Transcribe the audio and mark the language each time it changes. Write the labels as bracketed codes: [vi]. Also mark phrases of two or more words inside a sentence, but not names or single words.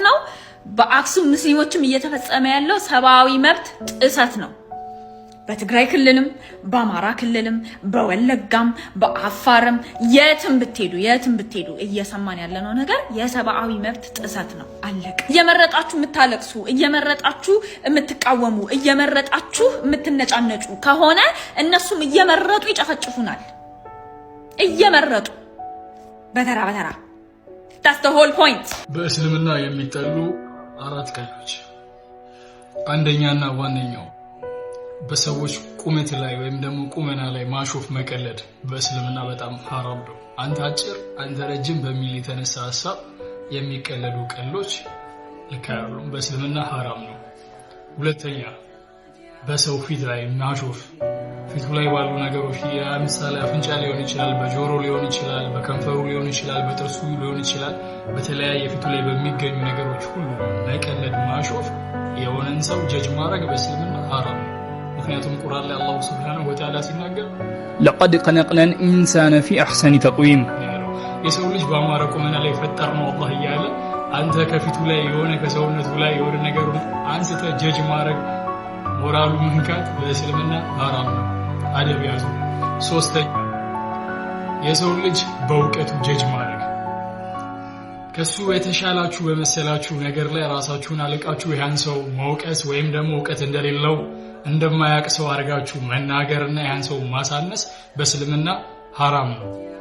[am] ነው። በአክሱም ሙስሊሞችም እየተፈጸመ ያለው ሰብአዊ መብት ጥሰት ነው። በትግራይ ክልልም በአማራ ክልልም በወለጋም በአፋርም የትም ብትሄዱ እየሰማን ያለነው ነገር የሰብአዊ መብት ጥሰት ነው። አለቀ። እየመረጣችሁ የምታለቅሱ፣ እየመረጣችሁ የምትቃወሙ፣ እየመረጣችሁ የምትነጫነጩ ከሆነ እነሱም እየመረጡ ይጨፈጭፉናል። እየመረጡ በተራ [en] that's the whole point [am] በእስልምና የሚጠሉ 4 ቀልዶች አንደኛና ዋነኛው በሰዎች ቁመት ላይ ወይም ደግሞ ቁመና ላይ ማሾፍ መቀለድ በእስልምና በጣም ሐራም ነው አንተ አጭር አንተ ረጅም በሚል የተነሳ ሐሳብ የሚቀለዱ ቀልዶች ለካሉ በእስልምና ሐራም ነው ሁለተኛ በሰው ፊት ላይ ማሾፍ ፊቱ ላይ ባሉ ነገሮች ለምሳሌ አፍንጫ ሊሆን ይችላል በጆሮ ሊሆን ይችላል በከንፈሩ ሊሆን ይችላል በጥርሱ ሊሆን ይችላል በተለያየ ፊቱ ላይ በሚገኙ ነገሮች ሁሉ መቀለድ ማሾፍ የሆነን ሰው ጀጅ ማድረግ በእስልምና ሐራም ነው ምክንያቱም ቁርአን ላይ አላህ [ar] سبحانه وتعالى [am] ሲናገር [ar] لقد خلقنا الانسان في احسن تقويم [am] የሰው ልጅ በአማረ ቁመና ላይ ፈጠርነው አላህ እያለ አንተ ከፊቱ ላይ የሆነ ከሰውነቱ ላይ የሆነ ነገር አንስተ ጀጅ ማድረግ ሞራሉ መንካት በእስልምና ሐራም ነው አደብ ያዙ ሶስተኛ የሰው ልጅ በእውቀቱ ጀጅ ማድረግ ከሱ የተሻላችሁ በመሰላችሁ ነገር ላይ ራሳችሁን አለቃችሁ ያን ሰው መውቀስ ወይም ደግሞ እውቀት እንደሌለው እንደማያቅ ሰው አርጋችሁ መናገርና ያን ሰው ማሳነስ በእስልምና ሐራም ነው